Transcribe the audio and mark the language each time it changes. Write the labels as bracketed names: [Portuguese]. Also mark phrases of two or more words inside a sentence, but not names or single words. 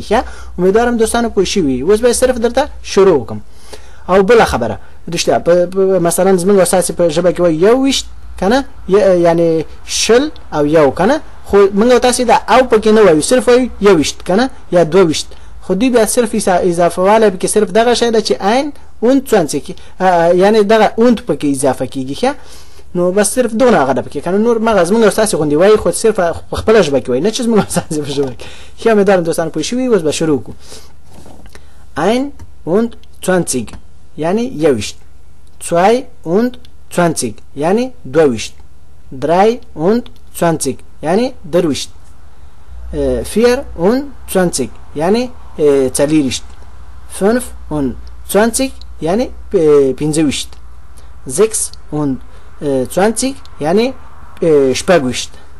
[Pashto] ښه امیدوارم دوستانو پوه شوي. اوس به صرف درته شروع وکړم. او بله خبره رښتیا مثلا زموږ استاسې په ژبه کې وایي 21 که نه؟ یعنی شل او یو که نه؟ خو موږ تاسې دا او پکې نه وایو، صرف وایو 21 که نه؟ یا 22. خو دوی بیا صرف اضافه والی پکې صرف دغه شی ده چې [German] ein und [Pashto] 20 یعنی دغه und پکې اضافه کېږي. ښه نو بس صرف دغه هغه ده پکې که نه؟ نور مغه زموږ استاسې غوندې وایي، خو صرف په خپله ژبه کې وایي، نه چې زموږ استاسې په ژبه کې. ښه امیدوارم دوستان پوه شوي. اوس به شروع کړو. 21 یعنی 21 22 یعنی 22 23 یعنی 23 24 یعنی 40 25 یعنی 25 26 یعنی 26